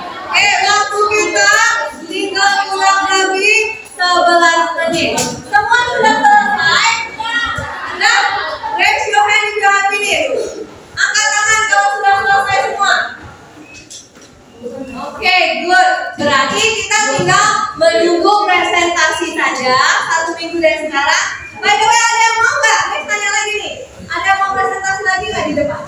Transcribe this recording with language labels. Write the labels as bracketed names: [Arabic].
[Indonesian] Oke, waktu kita tinggal kurang lebih 11 menit. Semua sudah selesai? Sudah? [English] Raise your hand if you have finished. [Indonesian] Angkat tangan kalau sudah selesai semua. [English] Oke, good. [Indonesian] Berarti kita tinggal menunggu presentasi saja 1 minggu dari sekarang. [English] By the way, [Indonesian] ada yang mau nggak? Miss tanya lagi nih. Ada yang mau presentasi lagi nggak di depan?